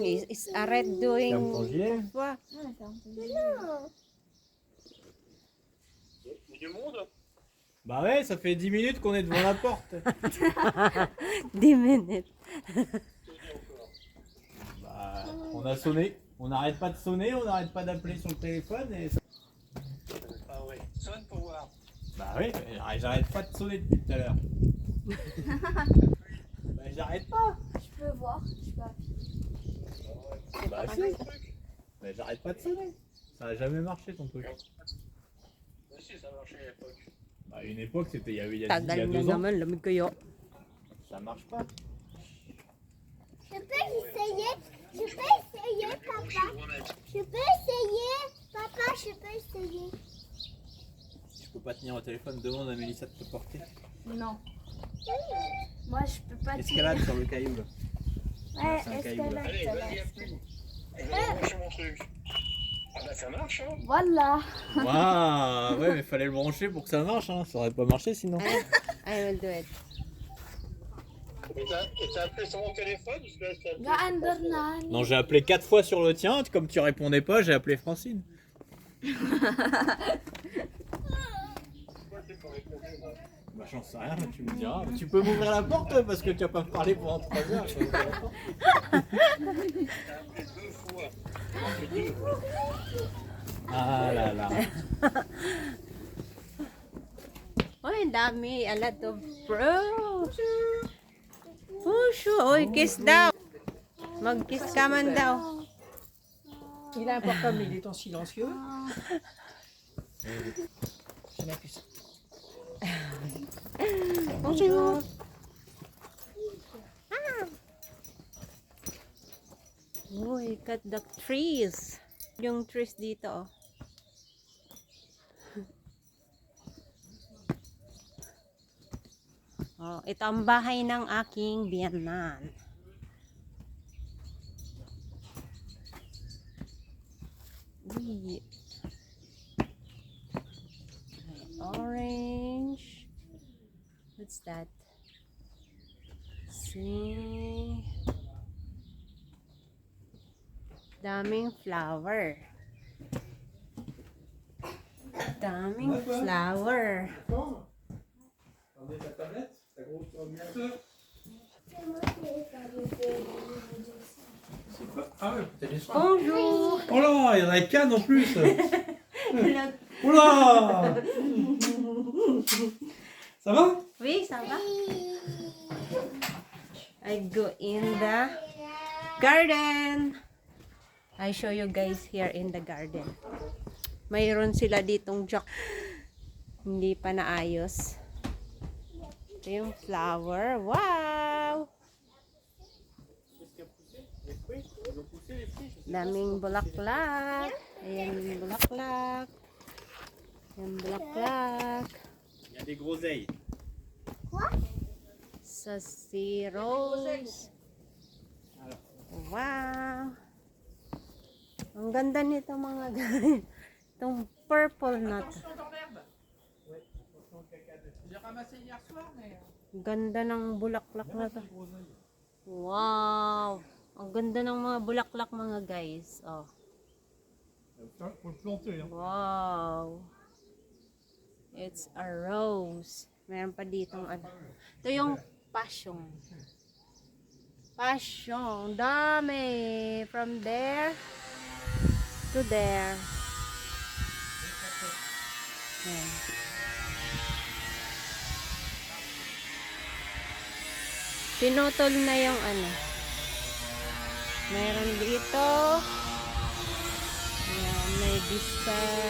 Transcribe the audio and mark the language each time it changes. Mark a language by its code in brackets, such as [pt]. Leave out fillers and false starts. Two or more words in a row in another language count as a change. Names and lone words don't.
[en] Is Aret doing... [fr] Ferme ton gilet. [en] What? [fr] Bah ouais, ça fait 10 minutes qu'on est devant la porte. 10 minutes. Bah, on a sonné. On n'arrête pas de sonner, on n'arrête pas d'appeler sur le téléphone et ça... Ah ouais, sonne pour voir. Bah oui, j'arrête pas de sonner depuis tout à l'heure. Bah j'arrête pas. Je peux voir, je peux appuyer. Bah si. Mais j'arrête pas de sonner. Ça a jamais marché ton truc. Mais si, ça marchait à l'époque. Bah à une époque c'était il y a [tl] Tagal na [fr] 2 ans. [tl] naman, lamig kayo. [fr] Ça marche pas. Je peux essayer, papa. Je peux essayer, papa, je peux essayer. Je peux pas tenir au téléphone, demande à Mélissa de te porter. Non. Moi, je peux pas Escalade sur le caillou là. Ouais, c'est un caillou, là. Allez, vas-y, appuie. Je vais brancher mon truc. Ah bah ça marche, hein. Voilà. Waouh, ouais mais fallait le brancher pour que ça marche, hein. Ça aurait pas marché sinon. [en] I will do it. [fr] Et t'as appelé sur mon téléphone ou je t'ai appelé? Gaandar Non, j'ai appelé 4 fois sur le tien, comme tu répondais pas, j'ai appelé Francine. Pourquoi t'es pas répondu, moi? Bah j'en sais rien, tu me diras. Tu peux m'ouvrir la porte parce que tu vas pas me parler pendant 3 heures. je vais ouvrir la porte. T'as appelé 2 fois. J'ai dit, Ah là là. [tl] Oy, ang dami. [en] A lot of fruit. Pusho. [tl] Oy, kiss daw. Mag-kiss ka man daw. [fr] Il a un portable, mais il est en silencieux. Je n'appuie ça. Bonjour. [en] Uy, cut the trees. [tl] Yung trees dito, oh. Oh, ito ang bahay ng aking biyanan. Uy. [en] Orange. What's that? See? [tl] Daming flower. Daming flower. [fr] Attendez ta tablette, ta grosse ordinateur. C'est moi qui ai fait Ah ouais, t'as des soins. Bonjour. Oh là, il y en a qu'un en plus. Oh là. Ça va? Oui, ça va? [en] I go in the garden. I show you guys here in the garden. [tl] Mayroon sila ditong jack. Hindi pa naayos. Ito yung flower. Wow! Daming bulaklak. Ayan yung bulaklak. Ayan bulaklak. [fr] Il y a des groseilles. [en] Sassy rose. [tl] Wow! Ang ganda nito mga guys. Itong purple na to. [fr] J'ai ramassé hier soir, mais... [tl] Ganda ng bulaklak na to. Wow! Ang ganda ng mga bulaklak mga guys. Oh. [fr] Faut le planter. Hein. [en] Wow! It's a rose. [tl] Meron pa ditong ano. Ito yung passion. Passion. Dami. [en] From there to there. [tl] Ayan. Pinutol na yung ano. Meron dito. Ayan, may vista.